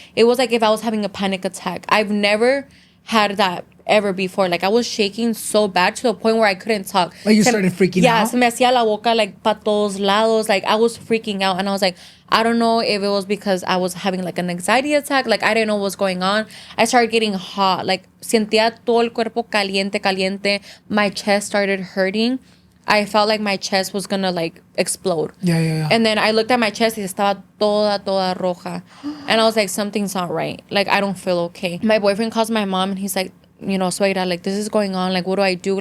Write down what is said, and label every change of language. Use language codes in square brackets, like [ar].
[en] It was like if I was having a panic attack. I've never had that ever before. Like I was shaking so bad to the point where I couldn't talk. Like you started freaking out? [es] Yeah, se me hacía la boca like pa todos lados. [en] Like I was freaking out, and I was like, I don't know if it was because I was having like an anxiety attack. Like I didn't know what was going on. I started getting hot. [es] Like sentía todo el cuerpo caliente. [en] My chest started hurting. I felt like my chest was gonna like explode. Yeah. And then I looked at my chest [es] y estaba toda roja. [en] And I was like, something's not right. Like, I don't feel okay. My boyfriend calls my mom and he's like, you know, suegra, like, this is going on. Like, what do I do?